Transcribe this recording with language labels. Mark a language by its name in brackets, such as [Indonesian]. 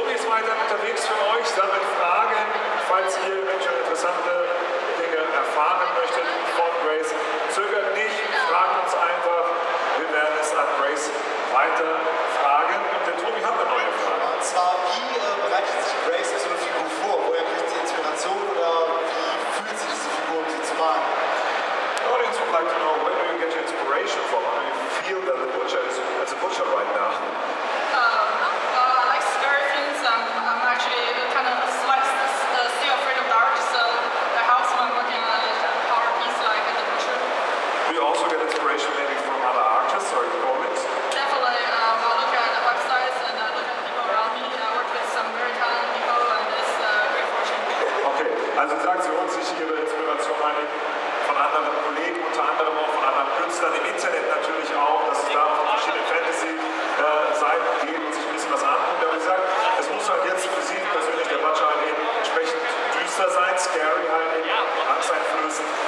[German] weiter unterwegs für euch, sammelt Fragen, falls ihr eventuell interessante Dinge erfahren möchtet von Grace. Zögert nicht, fragt uns einfach. Wir werden es an Grace weiter fragen. Und der Tobi hat eine neue Frage. Und zwar, wie bereitet sich Grace auf so eine Figur vor? Woher kriegt sie Inspiration oder wie fühlt sie diese Figur, um sie zu malen? [English] The audience would like to know, where do you get your inspiration from? How do you feel that the butcher is as a butcher right now? I like scary things. I'm actually kind of still afraid of dark, so the house I'm working on is a horror piece like The Butcher. Do you also get inspiration maybe from other artists or comics? Definitely, I look at the websites and I look at the people around me. I work with some very talented people and it's a great fortune. [German] Okay, also sagt sie holt sich ihre Inspiration eigentlich von anderen Kollegen, unter anderem auch von anderen Künstlern im Internet natürlich auch, dass es da auf verschiedene Fantasy-Seiten geht und sich ein bisschen was anguckt. Aber wie gesagt, es muss halt jetzt für sie persönlich der Butcher halt eben entsprechend düster sein, scary halt eben, angsteinflößend.